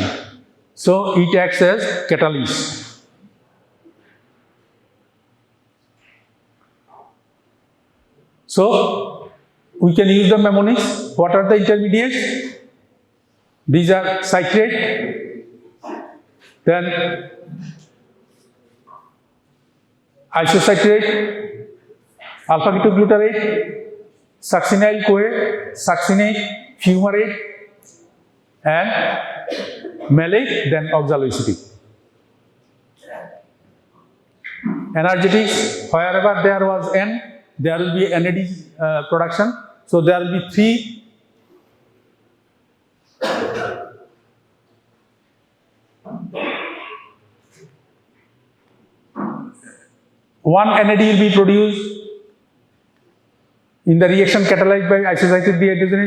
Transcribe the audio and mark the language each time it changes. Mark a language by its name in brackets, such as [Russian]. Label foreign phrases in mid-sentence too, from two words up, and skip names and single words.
[English] So it acts as catalyst. So we can use the mnemonics. What are the intermediates? These are citrate, then isocitrate, alpha-ketoglutarate, succinyl-CoA, succinate, fumarate, and malate, then oxaloacetate. Energetics, wherever there was N, there will be NAD production. So there will be 3 one NAD will be produced in the reaction catalyzed by isocitrate dehydrogenase.